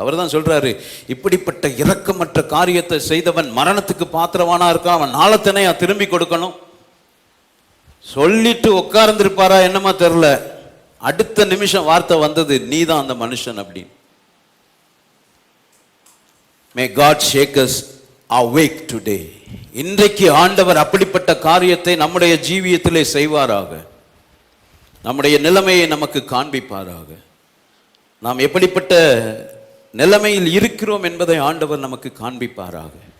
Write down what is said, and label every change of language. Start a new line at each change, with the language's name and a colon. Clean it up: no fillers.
Tamil: அவர் தான் சொல்றாரு, இப்படிப்பட்ட இரக்கமற்ற காரியத்தை செய்தவன் மரணத்துக்கு பாத்திரவானா இருக்கான், அவன் நாளத்தனையா திரும்பி கொடுக்கணும். சொல்லிட்டு உட்கார்ந்துருப்பாரா என்னமா தெரியல, அடுத்த நிமிஷம் வார்த்தை வந்தது, நீதான் அந்த மனுஷன் அப்படின்னு.
English: May God shake us awake today.
Tamil: இன்றைக்கு ஆண்டவர் அப்படிப்பட்ட காரியத்தை நம்முடைய ஜீவியத்திலே செய்வாராக. நம்முடைய நிலைமையை நமக்கு காண்பிப்பாராக. நாம் எப்படிப்பட்ட நிலைமையில் இருக்கிறோம் என்பதை ஆண்டவர் நமக்கு காண்பிப்பாராக.